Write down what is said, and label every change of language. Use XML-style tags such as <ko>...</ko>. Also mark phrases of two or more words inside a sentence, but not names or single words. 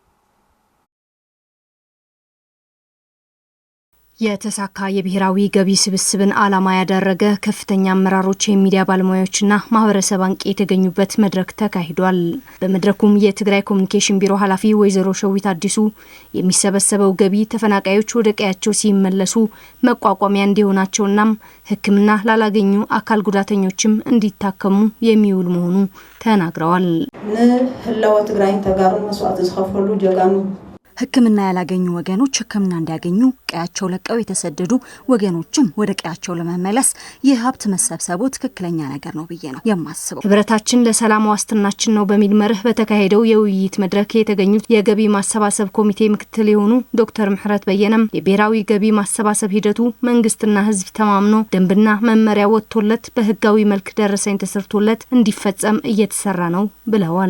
<am>የተሳካ የብሔራዊ ገቢ ስብስብን ዓላማ ያደረገ ከፍተኛ አመራሮች፣ የሚዲያ ባለሙያዎችና ማህበረሰብ አንቂ የተገኙበት መድረክ ተካሂዷል። በመድረኩም የትግራይ ኮሚኒኬሽን ቢሮ ኃላፊ ወይዘሮ ሸዊት አዲሱ የሚሰበሰበው ገቢ ተፈናቃዮች ወደ ቀያቸው ሲመለሱ መቋቋሚያ እንዲሆናቸውና ሕክምና ላላገኙ አካል ጉዳተኞችም እንዲታከሙ የሚውል መሆኑ ተናግረዋል።</am> <ti>ለህላወ ትግራይ ተጋሩ መስዋዕት ዝኸፈሉ ጀጋኑ</ti> <am>ሕክምና ያላገኙ ወገኖች ሕክምና እንዲያገኙ ቀያቸው ለቀው የተሰደዱ ወገኖችም ወደ ቀያቸው ለመመለስ የሀብት መሰብሰቡ ትክክለኛ ነገር ነው ብዬ ነው የማስበው። ህብረታችን ለሰላም ዋስትናችን ነው በሚል መርህ በተካሄደው የውይይት መድረክ የተገኙት የገቢ ማሰባሰብ ኮሚቴ ምክትል የሆኑ ዶክተር ምህረት በየነም የብሔራዊ ገቢ ማሰባሰብ ሂደቱ መንግስትና ህዝብ ተማምኖ ደንብና መመሪያ ወጥቶለት በህጋዊ መልክ ደረሰኝ ተሰርቶለት እንዲፈጸም እየተሰራ ነው ብለዋል።</am>